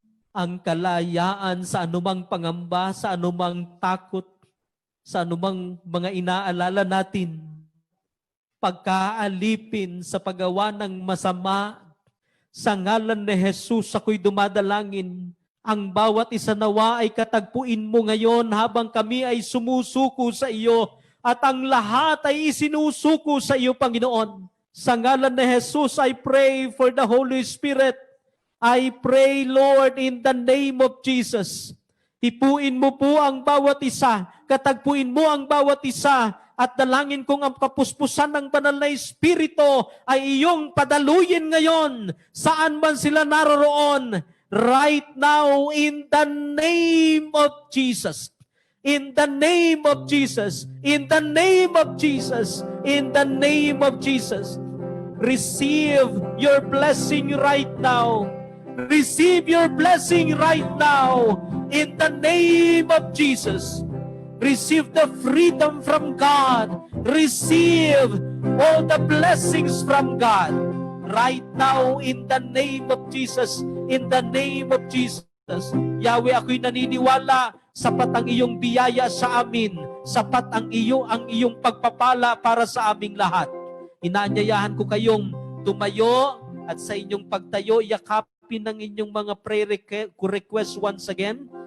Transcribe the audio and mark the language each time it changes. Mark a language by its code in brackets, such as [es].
[tl] Ang kalayaan sa anumang pangamba, sa anumang takot, sa anumang mga inaalala natin, pagkaalipin sa paggawa ng masama, sa ngalan ni Jesus ako'y dumadalangin. Ang bawat isa nawa ay katagpuin mo ngayon habang kami ay sumusuko sa iyo. At ang lahat ay isinusuko sa iyo, Panginoon. Sa ngalan ni Jesus, [en] I pray for the Holy Spirit. I pray, Lord, in the name of Jesus. [tl] Hipuin mo po ang bawat isa, katagpuin mo ang bawat isa, at dalangin kong ang kapuspusan ng banal na Espiritu ay iyong padaluyin ngayon, saan man sila naroroon, [en] right now, in the name of Jesus. In the name of Jesus. In the name of Jesus. In the name of Jesus. Receive your blessing right now. Receive your blessing right now. In the name of Jesus. Receive the freedom from God. Receive all the blessings from God. Right now, in the name of Jesus. In the name of Jesus. [tl] Yahweh, ako'y naniniwala, sapat ang iyong biyaya sa amin. Sapat ang iyong pagpapala para sa aming lahat. Inaanyayahan ko kayong tumayo at sa inyong pagtayo, yakapin ng inyong mga prayer request [en] once again.